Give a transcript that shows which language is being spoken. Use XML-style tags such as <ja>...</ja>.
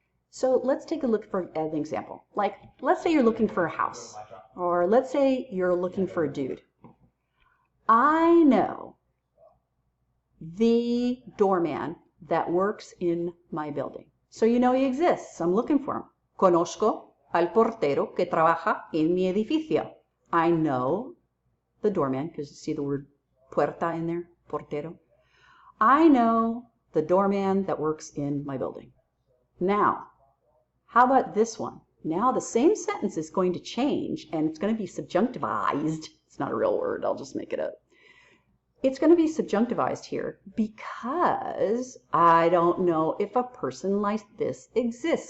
<en>So let's take a look for an example. Like, let's say you're looking for a house, or let's say you're looking for a dude. I know the doorman that works in my building. So you know he exists. I'm looking for him.</en> <es>Conozco al portero que trabaja en mi edificio.</es> <en>I know the doorman, because you see the word puerta in there, portero. I know the doorman that works in my building. Now, how about this one? Now the same sentence is going to change, and it's going to be subjunctivized. It's not a real word, I'll just make it up. It's going to be subjunctivized here because I don't know if a person like this exists.</en>